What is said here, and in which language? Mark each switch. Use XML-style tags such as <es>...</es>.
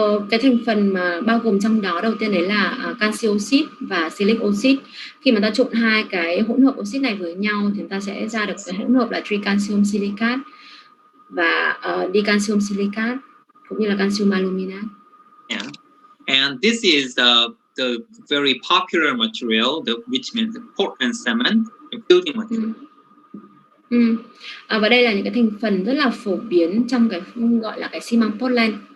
<vi>Cái thành phần mà bao gồm trong đó đầu tiên đấy là canxi oxit và silic oxit. Khi mà ta trộn hai cái hỗn hợp oxit này với nhau thì chúng ta sẽ ra được cái hỗn hợp là tricalcium silicate và dicalcium silicate cũng như là calcium aluminate. Yeah.</vi> <en>And this is the very popular material, which means the Portland cement, the building material.</en> <vi>Và đây là những cái thành phần rất là phổ biến trong cái gọi là cái xi măng Portland.</vi>